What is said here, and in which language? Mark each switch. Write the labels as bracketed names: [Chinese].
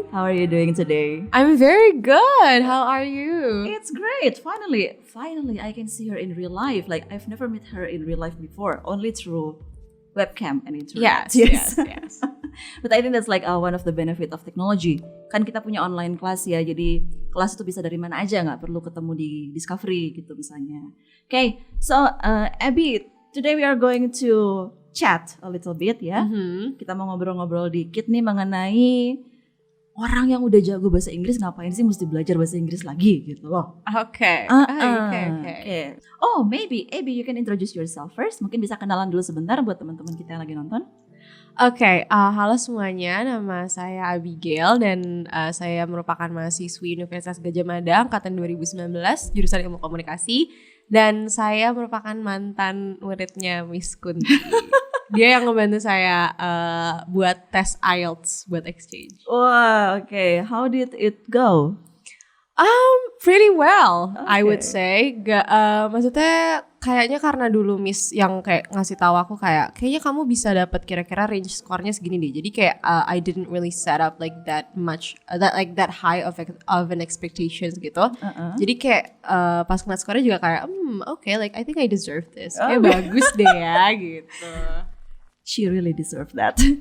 [English] How are you doing today? I'm very good. How are you? It's great. Finally I can see her in real life. Like I've never met her in real life before, only through webcam and internet. Yes. But I think that's like one of the benefit of technology. [Indonesian] Kan kita punya online class ya, jadi kelas itu bisa dari mana aja, nggak perlu ketemu di Discovery gitu misalnya. [English] Okay, so Abby, today we are going to chat a little bit ya. [Indonesian] Kita mau ngobrol-ngobrol dikit nih mengenai orang yang udah jago bahasa Inggris ngapain sih mesti belajar bahasa Inggris lagi gitu loh. [English] Okay. Okay. Oh, maybe Abby, you can introduce yourself first. [Indonesian] Mungkin bisa kenalan dulu sebentar buat teman-teman kita yang lagi nonton. Okay, halo semuanya, nama saya Abigail dan saya merupakan mahasiswi Universitas Gadjah Mada angkatan 2019, jurusan Ilmu Komunikasi, dan saya merupakan mantan muridnya Miss Kunti. Dia yang ngebantu saya buat tes IELTS buat exchange. [English] Wah, okay. How did it go? Pretty well, Okay. I would say. [Indonesian] Maksudnya kayaknya karena dulu Miss yang kayak ngasih tahu aku kayaknya kamu bisa dapat kira-kira range skornya segini deh. Jadi kayak [English] I didn't really set up like that much, that high of an expectations gitu. [Indonesian] Jadi kayak pas ngeliat skornya juga kayak okay, [English] like I think I deserve this. [Indonesian] Kayak bagus deh ya gitu. [English] She really deserve that.